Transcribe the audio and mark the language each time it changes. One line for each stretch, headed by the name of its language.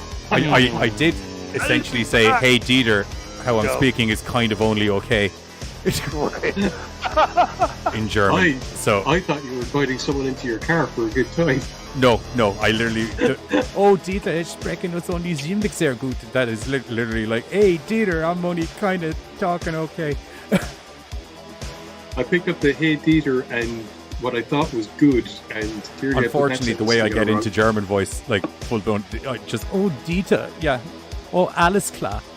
English: I did essentially say, hey Dieter, how I'm speaking is kind of only okay. In German. I thought you were inviting someone into your car for a good time. No, I literally...
German: oh, Dieter, ich spreche uns
English: only
German: ziemlich sehr gut.
English: That is literally like, hey, Dieter, I'm only kind of talking okay. I picked up the hey, Dieter, and what I thought was good, and clearly unfortunately, the way I get into German voice, like, full-blown, I just, oh, Dieter, yeah. Oh,
German: alles klar.